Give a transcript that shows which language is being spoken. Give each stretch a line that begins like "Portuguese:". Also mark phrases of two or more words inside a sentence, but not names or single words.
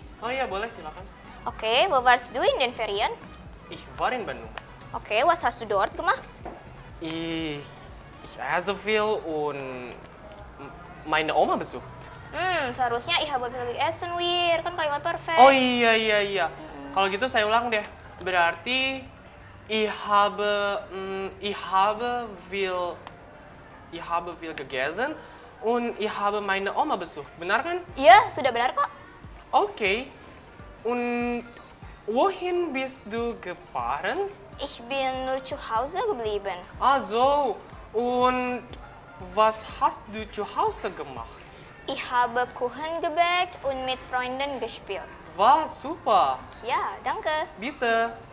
Indonesian: Oh iya, boleh, silakan. Oke,
German: wat warst du in den Ferien? Ich war in Bandung.
Indonesian: Oke,
German: was hast du dort gemacht? Ich esse viel und meine Oma besucht. Seharusnya ich habe viel gegessen, Wir.
Indonesian: Kan kalimat perfect. Oh iya. Kalau gitu saya ulang deh.
German: Berarti ich habe viel gegessen und ich habe meine Oma besucht.
Indonesian: Benar kan? Iya, sudah benar kok. Okay.
German: Und wohin bist du gefahren? Ich bin nur zu Hause geblieben. Ah so. Und was hast du zu Hause gemacht? Ich habe Kuchen gebackt und mit Freunden gespielt. Wah, super. Ja, danke. Bitte.